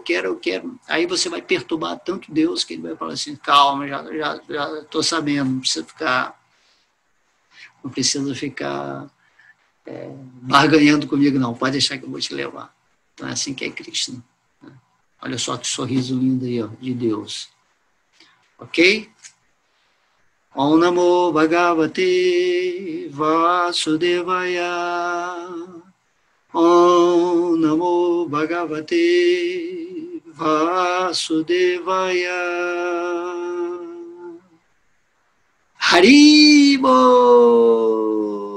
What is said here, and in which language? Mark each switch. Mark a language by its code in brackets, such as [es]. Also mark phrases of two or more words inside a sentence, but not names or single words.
[pt] Aí você vai perturbar tanto Deus que ele vai falar assim, calma, já estou sabendo, não precisa ficar barganhando comigo, não. Pode deixar que eu vou te levar. Então é assim que é Krishna. Olha só que sorriso lindo aí, de Deus. Ok? [sa] Om Namo Bhagavate Vasudevaya. Om Namo Bhagavate Vasudevaya. Haribo!